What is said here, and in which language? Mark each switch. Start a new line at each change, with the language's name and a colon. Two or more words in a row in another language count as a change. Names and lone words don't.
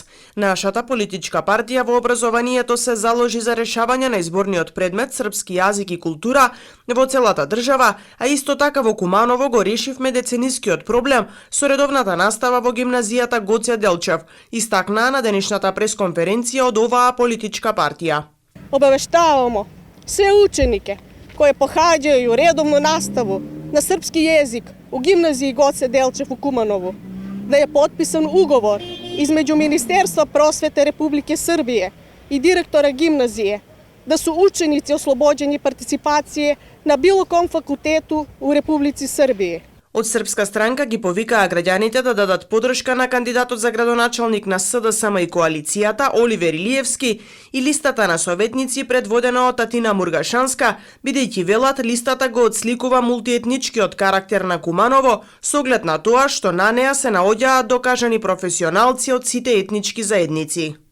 Macedonian: Нашата политичка партија во образованието се заложи за решавање на изборниот предмет српски јазик и култура во целата држава, а исто така во Куманово го решивме деценискиот проблем со редовната настава во гимназијата Гоце Делчев, истакнаа на денешната пресконференција од оваа политичка партија.
Serbian: Обавештавамо sve učenike koje pohađaju redovnu nastavu na srpski jezik u gimnaziji Goce Delčev u Kumanovu da je potpisan ugovor između Ministerstva prosvete Republike Srbije i direktora gimnazije da su učenici oslobođeni participacije na bilo kom fakultetu u Republici Srbiji.
Macedonian: Од Српска странка ги повикаа граѓаните да дадат подршка на кандидатот за градоначалник на СДСМ и коалицијата Оливер Илиевски и листата на советници предводена од Татина Мургашанска, бидејќи велат листата го отсликува мултиетничкиот карактер на Куманово со оглед на тоа што на неа се наоѓаат докажани професионалци од сите етнички заедници.